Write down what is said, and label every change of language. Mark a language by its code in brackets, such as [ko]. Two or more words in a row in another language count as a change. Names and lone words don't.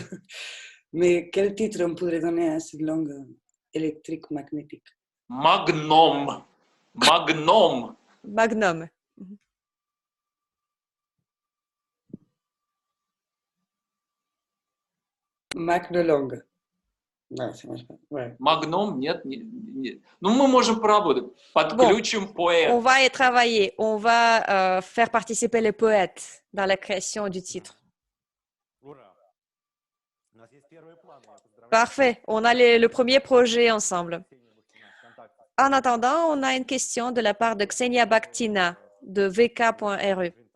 [fr] Mais quel titre on pourrait donner à cette langue électrique magnétique? Magnum. Magnum. Magnum. Magnologue. [ru] Да, ouais. Magnum, нет, Ну, мы можем пробовать. Подключим поэт. [fr] On va y travailler. On va faire participer les poètes dans la création du titre. Parfait. On a le premier projet ensemble. En attendant, on a une question de la part de Ksenia Bakhtina de vk.ru.